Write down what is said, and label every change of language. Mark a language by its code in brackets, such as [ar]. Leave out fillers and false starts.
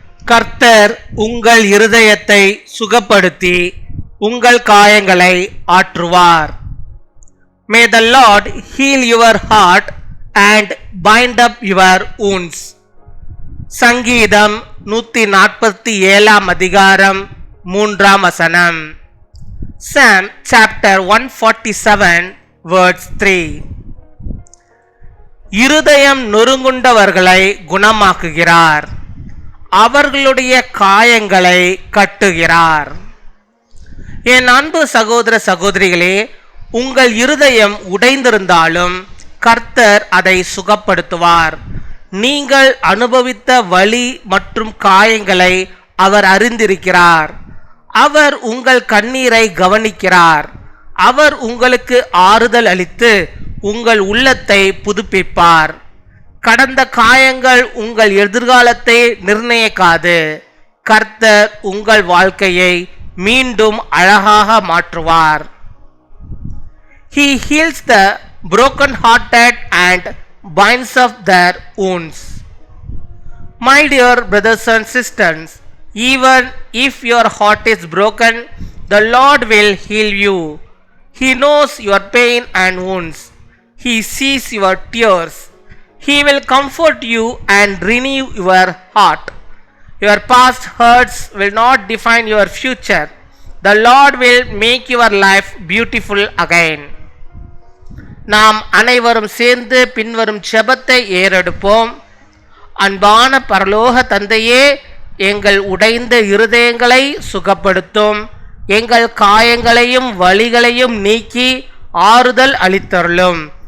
[ta] கர்த்தர் உங்கள் இருதயத்தை சுகப்படுத்தி உங்கள் காயங்களை ஆற்றுவார். [en] May the Lord heal your heart and bind up your wounds. [ta] சங்கீதம் 147 அதிகாரம் 3 வசனம். [en] Psalm chapter 147 verse 3. [ta] இருதயம் நொறுங்குண்டவர்களை குணமாக்குகிறார், அவர்களுடைய காயங்களை கட்டுகிறார். என் அன்பு சகோதர சகோதரிகளே, உங்கள் இருதயம் உடைந்திருந்தாலும் கர்த்தர் அதை சுகப்படுத்துவார். நீங்கள் அனுபவித்த வலி மற்றும் காயங்களை அவர் அறிந்திருக்கிறார். அவர் உங்கள் கண்ணீரை கவனிக்கிறார். அவர் உங்களுக்கு ஆறுதல் அளித்து உங்கள் உள்ளத்தை புதுப்பிப்பார். கடந்த காயங்கள் உங்கள் எதிர்காலத்தை நிர்ணயிக்காது. கர்த்தர் உங்கள் வாழ்க்கையை மீண்டும் அழகாக மாற்றுவார். [en] He heals the broken-hearted and binds up their wounds. My dear brothers and sisters, even if your heart is broken, the Lord will heal you. He knows your pain and wounds. He sees your tears. He will comfort you and renew your heart. Your past hurts will not define your future. The Lord will make your life beautiful again. [ta] நாம் அனைவரும் சேர்ந்து பின்வரும் ஜெபத்தை ஏறெடுப்போம். அன்பான பரலோக தந்தையே, எங்கள் உடைந்த இருதயங்களை சுகப்படுத்தும். எங்கள் காயங்களையும் வலிகளையும் நீக்கி ஆறுதல் அளித்தருளும்.